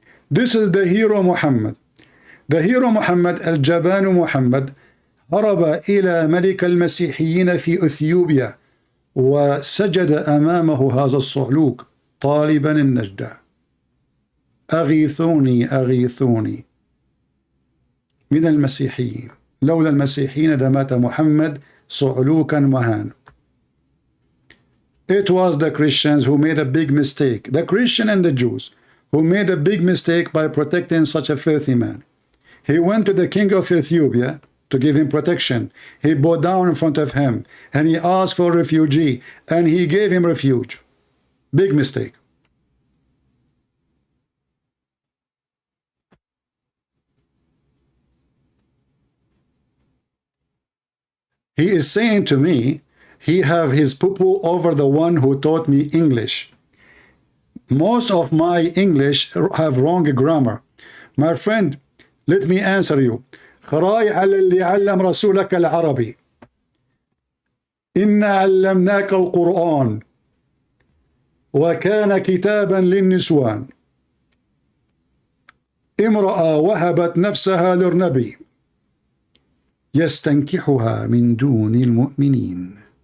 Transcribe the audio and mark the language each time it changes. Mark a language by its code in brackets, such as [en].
[en] This is the hero Muhammad. The hero Muhammad, [ar] الجبان محمد, هرب إلى ملك المسيحيين في أثيوبيا وسجد أمامه هذا الصعلوك طالبا النجدة. أغيثوني أغيثوني من المسيحيين. لولا المسيحيين لمات محمد صعلوكا مهان. [en] It was the Christians who made a big mistake, the Christian and the Jews, who made a big mistake by protecting such a filthy man. He went to the king of Ethiopia to give him protection. He bowed down in front of him, and he asked for refugee, and he gave him refuge. Big mistake. He is saying to me, he have his poo-poo over the one who taught me English. Most of my English have wrong grammar. My friend, let me answer you. [ar] خراي على اللي علم رسولك العربي. إنا علمناك القرآن وكان كتابا للنسوان. امرأة وهبت نفسها للنبي يستنكحها من دون المؤمنين.